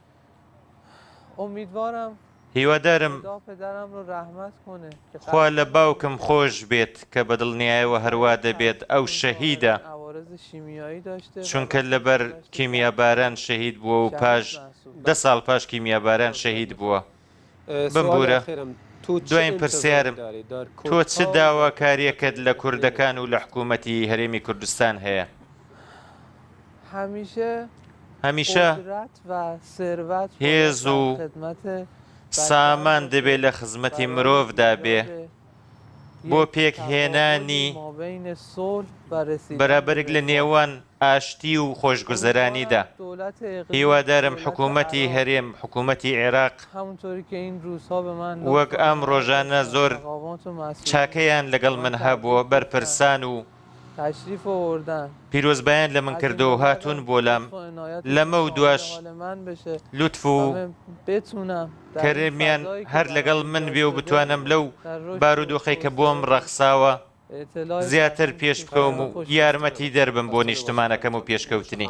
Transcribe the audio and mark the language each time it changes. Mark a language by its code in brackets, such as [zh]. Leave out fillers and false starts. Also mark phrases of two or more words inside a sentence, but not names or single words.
[ckb] هیوادارم خوا لە باوکم خۆش بێت کە بە دڵنیایەوە هەروە دەبێت ئەو شەهیدە چونکە لەبەر کیمیاباران شەهید بووە و پاش 10 ساڵ پاش کیمیاباران شەهید بووە بمبورە دوایین پرسیارم تۆ چ داواکاریەکەت لە کوردەکان و لە حکوومەتی هەرێمی کوردستان هەیە؟ هەمیشە [fa] قدرت و ثروت [ckb] هێز و [fa] خدمت [ckb] سامان دەبێت لە خزمەتی مرۆڤدا بێ بۆ پێکهێنانی بەرابەرێک لە نێوان ئاشتی و خۆشگوزەرانیدا. هیوادارم حکوومەتی هەرێم حکوومەتی عێراق وەک ئەم ڕۆژانە زۆر چاکەیان لەگەڵ من هەبووە بەرپرسان و پیرۆزبایان لە من کردەوە هاتوون بۆ لام لەمە و دوش لوتف و کەرێمیان هەر لەگەڵ من بێ و بتوانم لەو بارودۆخەی کە بۆم ڕەخساوە زیاتر پێش بکەوم و یارمەتی دەربم بۆ نیشتمانەکەم و پێشکەوتنی.